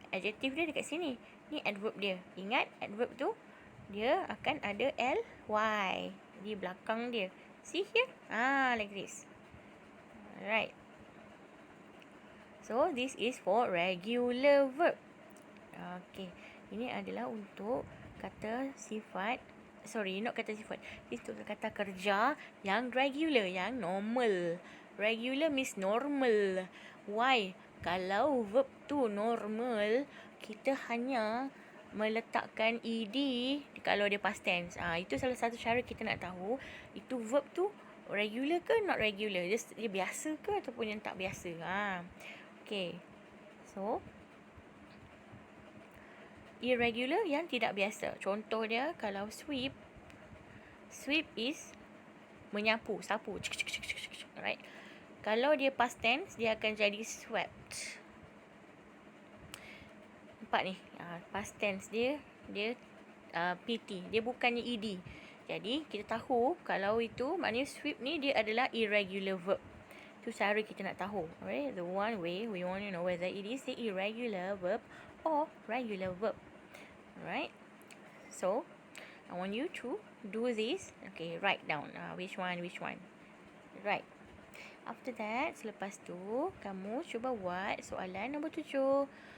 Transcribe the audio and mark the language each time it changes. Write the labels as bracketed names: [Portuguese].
[Malay] Adjective dia dekat sini. Ni adverb dia. Ingat adverb tu dia akan ada ly di belakang dia. [English] See here? Like this. Alright. So this is for regular verb. Okay. [Malay] Ini adalah untuk kata sifat. [English] Sorry, not [Malay] kata sifat. This untuk kata kerja yang regular, yang normal. [English] Regular means normal. Why? [Malay] Kalau verb tu normal, kita hanya meletakkan ed kalau dia past tense. Itu salah satu cara kita nak tahu itu verb tu regular ke [English] not regular. [Malay] Dia biasa ke ataupun yang tak biasa. Okay. So, irregular yang tidak biasa. Contoh dia kalau sweep. Sweep is menyapu, sapu. [English] Right? [Malay] Kalau dia past tense, dia akan jadi swept. Nampak ni? Past tense dia PT. Dia bukannya ed. Jadi, kita tahu kalau itu maknanya sweep ni dia adalah irregular verb. Itu cara kita nak tahu. [English] Alright? The one way we want to know whether it is the irregular verb or regular verb. Alright? So, I want you to do this. Okay, write down. Which one? Right. After that, [Malay] selepas tu, kamu cuba buat soalan nombor 7.